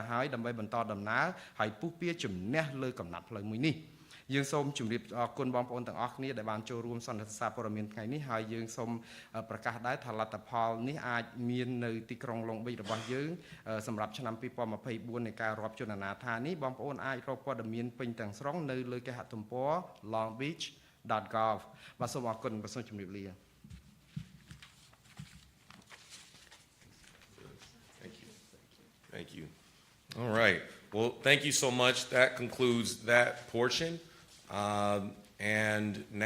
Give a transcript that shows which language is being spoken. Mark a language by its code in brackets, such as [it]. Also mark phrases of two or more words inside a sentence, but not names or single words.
[km] ហើយដើម្បីបន្តដំណើរហើយពុះពៀជំនះលើកំណាត់ផ្លូវមួយនេះយើងសូមជម្រាបអរគុណបងប្អូនទាំងអស់គ្នាដែលបានចូលរួមសន្និសីទព័ត៌មានថ្ងៃនេះហើយយើងសូមប្រកាសដែរថាលទ្ធផលនេះអាចមាននៅទីក្រុងឡុងបិចរបស់យើងសម្រាប់ឆ្នាំ2024នៃការរាប់ជនអនាថានេះបងប្អូនអាចរកព័ត៌មានពេញទាំងស្រុងនៅលើគេហទំព័រ longbeach.gov បាទសូមអរគុណបាទសូមជម្រាបលា [en] Thank you. All right. Well, thank you so much. That concludes that portion. And now